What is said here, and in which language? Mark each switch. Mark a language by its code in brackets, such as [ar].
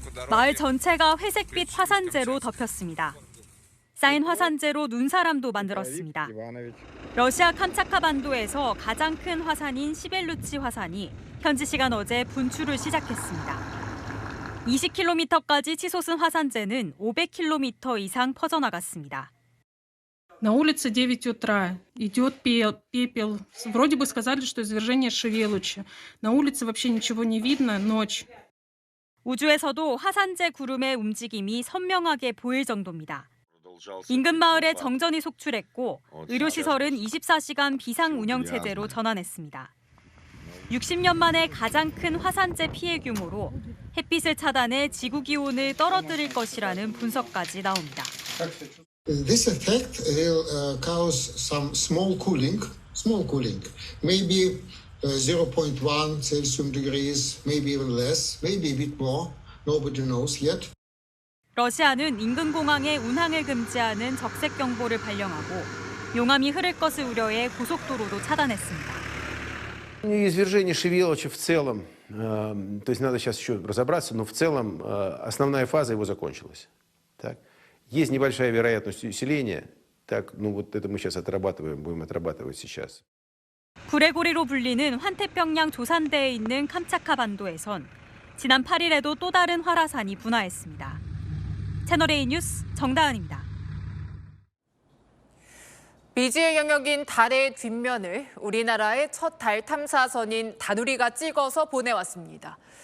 [ko] 마을 전체가 회색빛 화산재로 덮였습니다. 쌓인 화산재로 눈사람도 만들었습니다. 러시아 캄차카 반도에서 가장 큰 화산인 시벨루치 화산이 현지 시간 어제 분출을 시작했습니다. 20km까지 치솟은 화산재는 500km 이상 퍼져나갔습니다. [ru] На улице 9 утра, идет пепел. Вроде бы сказали, что извержение Шевелучи. На улице вообще ничего не видно, ночь. [ko] 우주에서도 화산재 구름의 움직임이 선명하게 보일 정도입니다. 인근 마을에 정전이 속출했고 의료시설은 24시간 비상 운영 체제로 전환했습니다. 60년 만에 가장 큰 화산재 피해 규모로 햇빛을 차단해 지구 기온을 떨어뜨릴 것이라는 분석까지 나옵니다. [en] This effect will cause some small cooling, maybe 0.1 Celsius degrees, maybe even less, maybe a bit more. Nobody knows yet. [ko] 러시아는 인근 공항에 운항을 금지하는 적색 경보를 발령하고 용암이 흐를 것을 우려해 고속도로도 차단했습니다. [ru] Извержение Шевелучи в целом, то есть надо сейчас еще разобраться, но в целом основная фаза его закончилась. Так? Есть небольшая вероятность усиления, так, ну вот это мы сейчас будем отрабатывать сейчас. [ko] 불의 고리로 불리는 환태평양 조산대에 있는 캄차카 반도에선 지난 8일에도 또 다른 활화산이 분화했습니다. 채널A 뉴스 정다은입니다. 미지의 영역인 달의 뒷면을 우리나라의 첫 달 탐사선인 다누리가 찍어서 보내왔습니다.